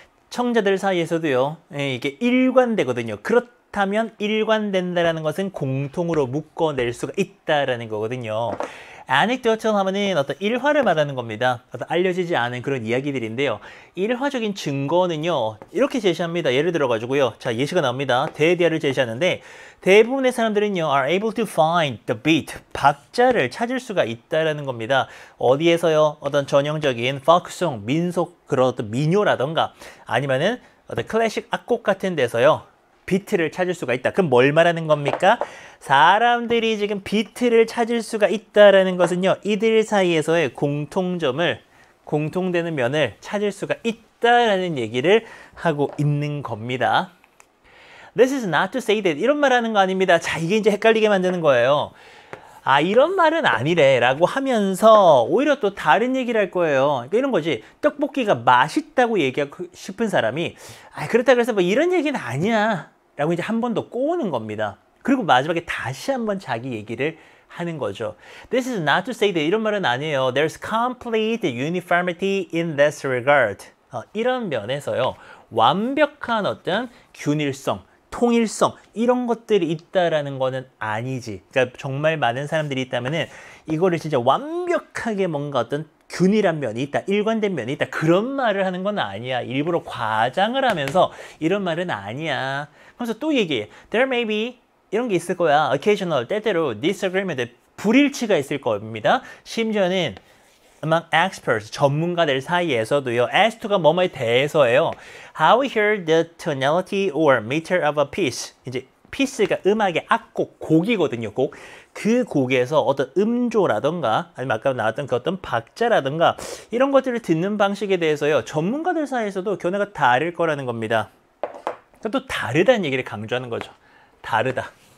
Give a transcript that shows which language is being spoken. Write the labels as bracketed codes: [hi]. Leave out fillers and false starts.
[ko] 청자들 사이에서도요, 이게 일관되거든요. 그렇다면 일관된다라는 것은 공통으로 묶어낼 수가 있다라는 거거든요. anecdotal 하면은 어떤 일화를 말하는 겁니다. 어떤 알려지지 않은 그런 이야기들인데요. 일화적인 증거는요, 이렇게 제시합니다. 예를 들어가지고요. 자, 예시가 나옵니다. 대디아를 제시하는데, 대부분의 사람들은요, [en] are able to find the beat. [ko] 박자를 찾을 수가 있다라는 겁니다. 어디에서요? 어떤 전형적인 folk송, 민속, 그런 어떤 민요라던가, 아니면은 어떤 클래식 악곡 같은 데서요. 비트를 찾을 수가 있다. 그럼 뭘 말하는 겁니까? 사람들이 지금 비트를 찾을 수가 있다라는 것은요. 이들 사이에서의 공통되는 면을 찾을 수가 있다라는 얘기를 하고 있는 겁니다. [en] This is not to say that [ko] 이런 말 하는 거 아닙니다. 자, 이게 이제 헷갈리게 만드는 거예요. 이런 말은 아니래 라고 하면서 오히려 또 다른 얘기를 할 거예요. 그러니까 이런 거지. 떡볶이가 맛있다고 얘기하고 싶은 사람이 그렇다 그래서 뭐 이런 얘기는 아니야 라고 이제 한 번 더 꼬우는 겁니다. 그리고 마지막에 다시 한번 자기 얘기를 하는 거죠. [en] This is not to say that [ko] 이런 말은 아니에요. [en] There's complete uniformity in this regard. [ko] 이런 면에서요. 완벽한 어떤 균일성, 통일성 이런 것들이 있다라는 거는 아니지. 그러니까 정말 많은 사람들이 있다면은 이거를 진짜 완벽하게 뭔가 어떤 균일한 면이 있다, 일관된 면이 있다 그런 말을 하는 건 아니야. 일부러 과장을 하면서 이런 말은 아니야. 그래서 또 얘기해. [en] There may be [ko] 이런 게 있을 거야. Occasional 때때로 disagreement 불일치가 있을 겁니다. 심지어는 [en] among experts [ko] 전문가들 사이에서도요. as to가 뭐뭐에 대해서예요. [en] How we hear the tonality or meter of a piece. [ko] 이제 piece가 음악의 악곡, 곡이거든요. 곡. 그 곡에서 어떤 음조라던가 아니면 아까 나왔던 그 어떤 박자라던가 이런 것들을 듣는 방식에 대해서요. 전문가들 사이에서도 견해가 다를 거라는 겁니다. 그러니까 또 다르다는 얘기를 강조하는 거죠. 다르다.